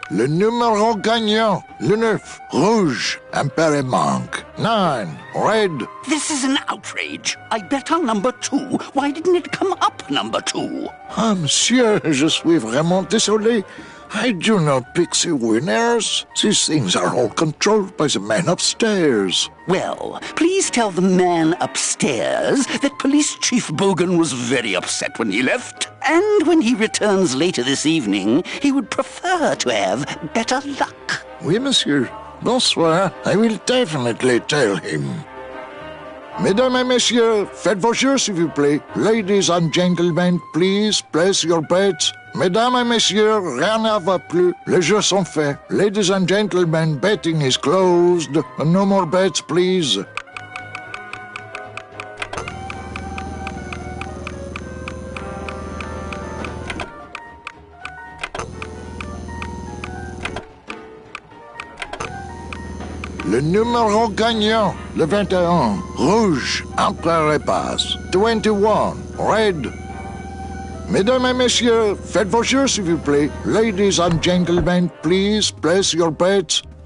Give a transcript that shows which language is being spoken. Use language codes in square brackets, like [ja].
[fr] Le numéro gagnant, le 9, rouge, Emperor Monk. [en] 9, red. This is an outrage. I bet on number 2. Why didn't it come up number 2? [fr] Ah, monsieur, je suis vraiment désolé. [en] I do not pick the winners. These things are all controlled by the man upstairs. Well, please tell the man upstairs that Police Chief Bogan was very upset when he left. And when he returns later this evening, he would prefer to have better luck. [fr] Oui, monsieur. Bonsoir. [en] I will definitely tell him. [fr] Mesdames et messieurs, faites vos jeux, s'il vous plaît. [en] Ladies and gentlemen, please place your bets. [fr] Mesdames et messieurs, rien ne va plus. Les jeux sont faits. [en] Ladies and gentlemen, betting is closed. No more bets, please. [fr] Le numéro gagnant, le 21, rouge, Empereur passe. [en] 21, red. [fr] Mesdames et messieurs, faites vos jeux, s'il vous plaît. [en] Ladies and gentlemen, please place your bets.